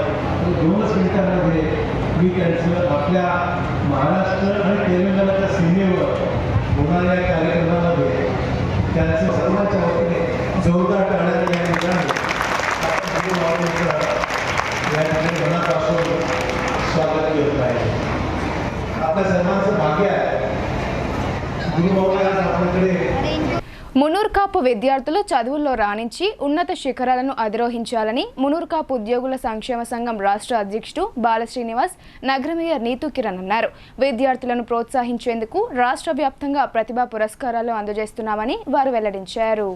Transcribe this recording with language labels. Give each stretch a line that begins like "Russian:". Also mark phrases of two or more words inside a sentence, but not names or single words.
Marathi: तर 2 मिनिटांमध्ये मी त्यांचं आपल्या महाराष्ट्र आणि तेलंगणाच्या सीमेवर होणाऱ्या कार्यक्रमामध्ये त्यांचं सर्वांच्या वतीने जोरदार टाळ्यांनी या ठिकाणी या ठिकाणी मनापासून स्वागत करत आहे. आपल्या सर्वांचं भाग्य आहे. गुरुमाऊली आज आपल्याकडे
Telugu: మునూర్ కాపు విద్యార్థులు చదువుల్లో రాణించి ఉన్నత శిఖరాలను అధిరోహించాలని మునూర్ కాపు ఉద్యోగుల సంక్షేమ సంఘం రాష్ట్ర అధ్యక్షుడు బాలశ్రీనివాస్, నగర మేయర్ నీతూ కిరణ్ అన్నారు. విద్యార్థులను ప్రోత్సహించేందుకు రాష్ట్ర వ్యాప్తంగా ప్రతిభా పురస్కారాలు అందజేస్తున్నామని వారు వెల్లడించారు.